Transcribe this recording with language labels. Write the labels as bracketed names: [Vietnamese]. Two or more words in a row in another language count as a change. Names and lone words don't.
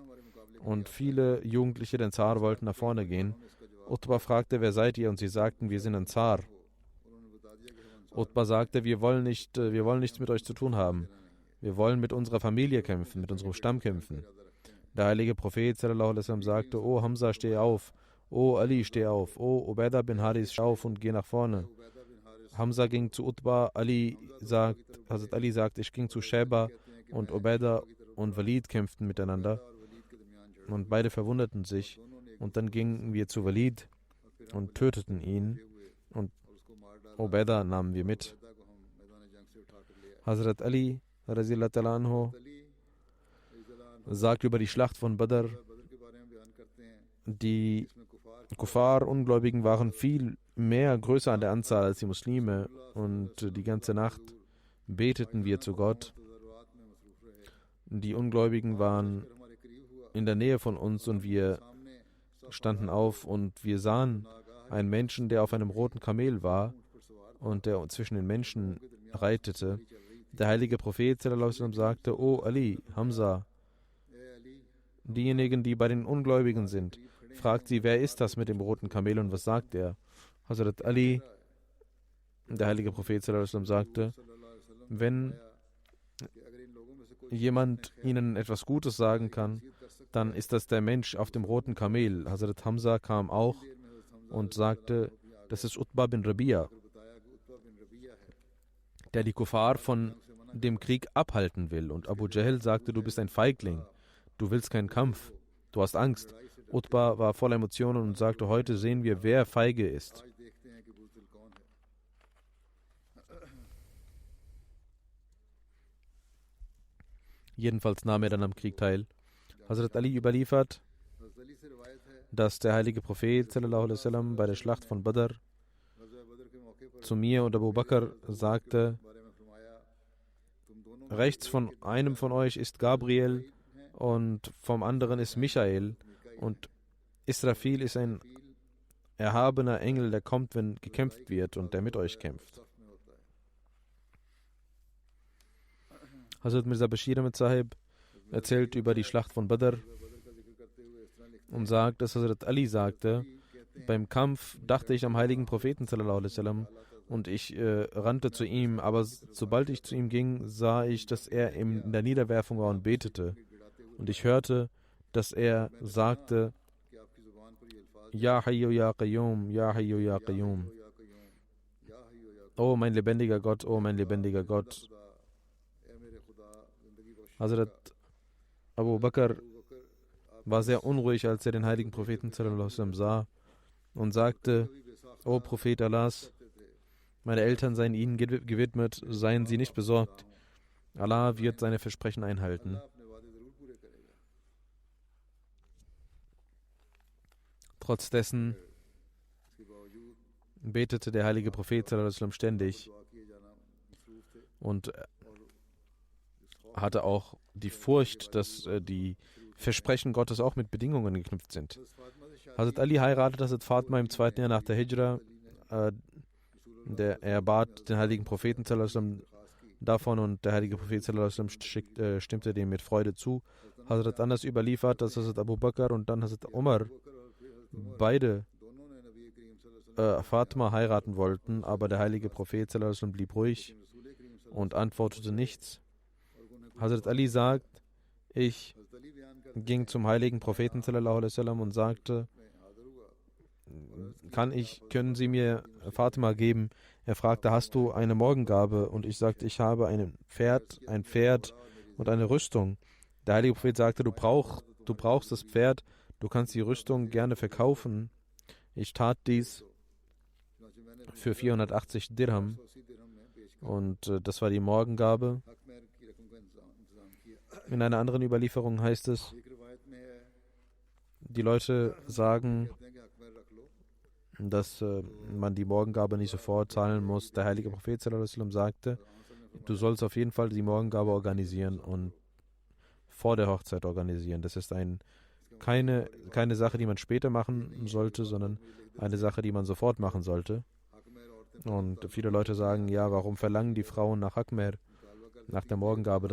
[German] Und viele Jugendliche der Ansar wollten nach vorne gehen. Utbah fragte: Wer seid ihr? Und sie sagten: Wir sind Ansar. Utbah sagte: Wir wollen nichts mit euch zu tun haben. Wir wollen mit unserer Familie kämpfen, mit unserem Stamm kämpfen. Der heilige Prophet [Arabic] صلى الله عليه وسلم [German] sagte: O Hamza, steh auf. O Ali, steh auf. O Ubaidah bin Haris, steh auf und geh nach vorne. Hamza ging zu Utbah. Hazrat Ali sagt: Ich ging zu Sheba, und Ubaidah und Walid kämpften miteinander. Und beide verwundeten sich. Und dann gingen wir zu Walid und töteten ihn. Und Ubaidah nahmen wir mit. Hazrat Ali [Arabic] رضي الله تعالى عنه [German] sagt über die Schlacht von Badr, die Kuffar, Ungläubigen waren viel mehr größer an der Anzahl als die Muslime und die ganze Nacht beteten wir zu Gott. Die Ungläubigen waren in der Nähe von uns und wir standen auf und wir sahen einen Menschen, der auf einem roten Kamel war und der zwischen den Menschen reitete. Der heilige Prophet [Arabic] صلى الله عليه وسلم [German] sagte: O Ali, Hamza, diejenigen, die bei den Ungläubigen sind, fragt sie, wer ist das mit dem roten Kamel und was sagt er? Hazrat Ali, der heilige Prophet [Arabic] صلى الله عليه وسلم [German] sagte: Wenn jemand ihnen etwas Gutes sagen kann, dann ist das der Mensch auf dem roten Kamel. Hazrat Hamza kam auch und sagte, das ist Utbah bin Rabia, der die Kuffar von dem Krieg abhalten will. Und Abu Jahl sagte, du bist ein Feigling, du willst keinen Kampf, du hast Angst. Utbah war voller Emotionen und sagte, heute sehen wir, wer feige ist. Jedenfalls nahm er dann am Krieg teil. Hazrat Ali überliefert, dass der heilige Prophet [Arabic] صلى الله عليه وسلم [German] bei der Schlacht von Badr zu mir und Abu Bakr sagte, rechts von einem von euch ist Gabriel und vom anderen ist Michael und Israfil ist ein erhabener Engel, der kommt, wenn gekämpft wird und der mit euch kämpft. Hazrat Mirza Bashir Ahmed Sahib erzählt über die Schlacht von Badr und sagt, dass Hazrat Ali sagte, beim Kampf dachte ich am heiligen Propheten [Arabic] صلى الله عليه وسلم [German] und ich rannte zu ihm, aber sobald ich zu ihm ging, sah ich, dass er in der Niederwerfung war und betete. Und ich hörte, dass er sagte, [Arabic] يا حي يا قيوم، يا حي يا قيوم. [German] Oh mein lebendiger Gott, oh mein lebendiger Gott. Hazrat Abu Bakr war sehr unruhig, als er den heiligen Propheten [Arabic] صلى الله عليه وسلم [German] sah und sagte, O Prophet Allahs, meine Eltern seien ihnen gewidmet, seien sie nicht besorgt. Allah wird seine Versprechen einhalten. Trotz dessen betete der heilige Prophet [Arabic] صلى الله عليه وسلم [German] ständig und hatte auch die Furcht, dass die Versprechen Gottes auch mit Bedingungen geknüpft sind. Hazrat Ali heiratete Hazrat Fatima im 2. Jahr nach der Hijra. Er bat den heiligen Propheten [Arabic] صلى الله عليه وسلم [German] davon und der heilige Prophet [Arabic] صلى الله عليه وسلم [German] stimmte dem mit Freude zu. Hazrat Anas überliefert, dass Hazrat Abu Bakr und dann Hazrat Umar beide Fatima heiraten wollten, aber der heilige Prophet [Arabic] صلى الله عليه وسلم [German] blieb ruhig und antwortete nichts. Hazrat Ali sagt, ich ging zum heiligen Propheten [Arabic] صلى الله عليه وسلم [German] und sagte, können Sie mir Fatima geben? Er fragte, hast du eine Morgengabe? Und ich sagte, ich habe ein Pferd und eine Rüstung. Der heilige Prophet sagte, du brauchst das Pferd, du kannst die Rüstung gerne verkaufen. Ich tat dies für 480 Dirham und das war die Morgengabe. In einer anderen Überlieferung heißt es, die Leute sagen, dass man die Morgengabe nicht sofort zahlen muss. Der heilige Prophet [Arabic] صلى الله عليه وسلم [German] sagte, du sollst auf jeden Fall die Morgengabe organisieren und vor der Hochzeit organisieren. Das ist keine Sache, die man später machen sollte, sondern eine Sache, die man sofort machen sollte. Und viele Leute sagen, ja, warum verlangen die Frauen nach Akmer, nach der Morgengabe?